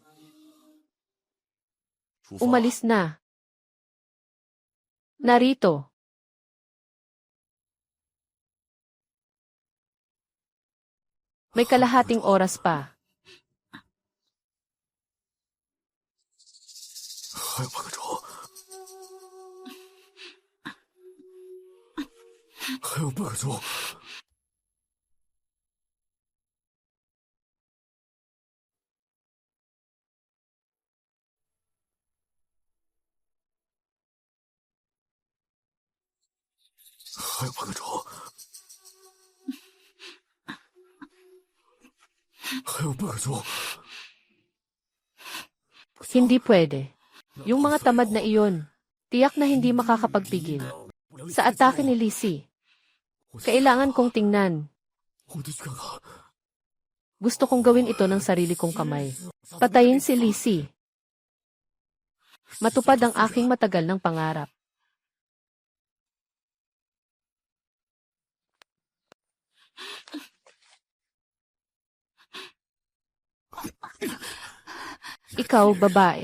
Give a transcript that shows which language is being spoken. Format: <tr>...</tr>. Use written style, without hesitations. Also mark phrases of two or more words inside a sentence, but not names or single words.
<tl>Umalis na. Narito. May kalahating oras pa.</tl> <zh>还有半个钟，还有半个钟。还有半个钟，还有半个钟。</zh> <tl>Hindi pwede. Yung mga tamad na iyon, tiyak na hindi makakapagpigil. Sa atake ni Lisi, kailangan kong tingnan.</tl> <zh>我得去看看。</zh> <tl>Gusto kong gawin ito ng sarili kong kamay. Patayin si Lisi. Matupad ang aking matagal ng pangarap. Ikaw, babae.</tl>